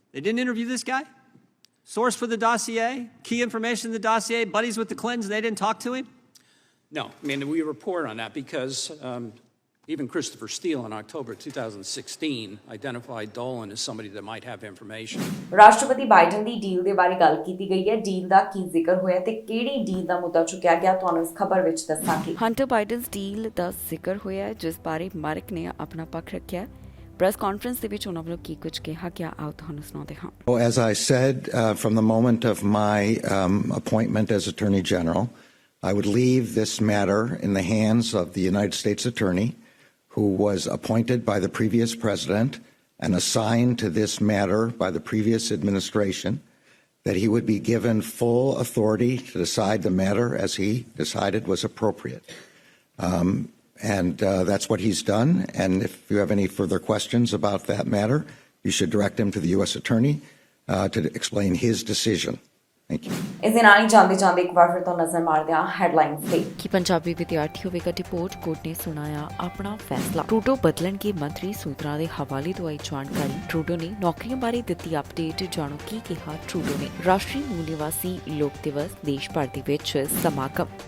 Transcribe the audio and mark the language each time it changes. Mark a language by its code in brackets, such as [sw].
[en] They didn't interview this guy? Source for the dossier? Key information in the dossier? Buddies with the Clintons? They didn't talk to him? No. I mean, we report on that because even Christopher Steele in October 2016 identified Dolan as somebody that might have information. [pa] ਰਾਸ਼ਟਰਪਤੀ Biden ਦੀ deal ਦੇ ਬਾਰੇ ਗੱਲ ਕੀਤੀ ਗਈ ਹੈ। Deal ਦਾ ਕੀ ਜ਼ਿਕਰ ਹੋਇਆ ਤੇ ਕਿਹੜੀ ਡੀਲ ਦਾ ਮੁੱਦਾ ਚੁੱਕਿਆ ਗਿਆ, ਤੁਹਾਨੂੰ ਇਸ ਖਬਰ ਵਿੱਚ ਦੱਸਾਂਗੇ। ਹੰਟਰ ਬਾਈਡਨਸ ਡੀਲ ਦਾ ਜ਼ਿਕਰ ਹੋਇਆ, ਜਿਸ ਬਾਰੇ ਮਾਰਕ ਨੇ ਆਪਣਾ ਪੱਖ ਰੱਖਿਆ। ਪ੍ਰੈਸ ਕਾਨਫਰੰਸ ਦੇ ਵਿੱਚ ਉਹਨਾਂ ਵੱਲੋਂ ਕੀ ਕੁਝ ਕਿਹਾ ਗਿਆ, ਆਓ ਤੁਹਾਨੂੰ ਸੁਣਾਉਂਦੇ ਹਾਂ। [en] As I said, from the moment of my appointment as Attorney General, I would leave this matter in the hands of the United States Attorney, who was appointed by the previous president and assigned to this matter by the previous administration, that he would be given full authority to decide the matter as he decided was appropriate. And that's what he's done. And if you have any further questions about that matter, you should direct him to the U.S. Attorney to explain his decision. Thank you. [pa] ਇਸ ਦੇ ਨਾਲ ਹੀ ਜਾਂਦੇ ਇੱਕ ਵਾਰ ਫਿਰ ਤੋਂ ਨਜ਼ਰ ਮਾਰਦੇ ਹਾਂ ਹੈਡਲਾਈਨਸ ਤੇ। ਕਿ ਪੰਜਾਬੀ ਵਿਦਿਆਰਥੀ ਹੋਵੇਗਾ ਡਿਪੋਰਟ, ਕੋਰਟ ਨੇ ਸੁਣਾਇਆ ਆਪਣਾ ਫੈਸਲਾ। ਟਰੂਡੋ ਬਦਲਣਗੇ ਮੰਤਰੀ ਸੂਤਰਾਂ ਦੇ ਹਵਾਲੇ ਤੋਂ ਆਈ ਜਾਣਕਾਰੀ। ਟਰੂਡੋ ਨੇ ਨੌਕਰੀਆਂ ਬਾਰੇ ਦਿੱਤੀ ਅਪਡੇਟ, ਜਾਣੋ ਕੀ ਕਿਹਾ ਟਰੂਡੋ ਨੇ। ਰਾਸ਼ਟਰੀ ਮੂਲ ਨਿਵਾਸੀ ਲੋਕ ਦਿਵਸ ਦੇਸ਼ ਭਰ ਦੇ ਵਿੱਚ ਸਮਾਗਮ।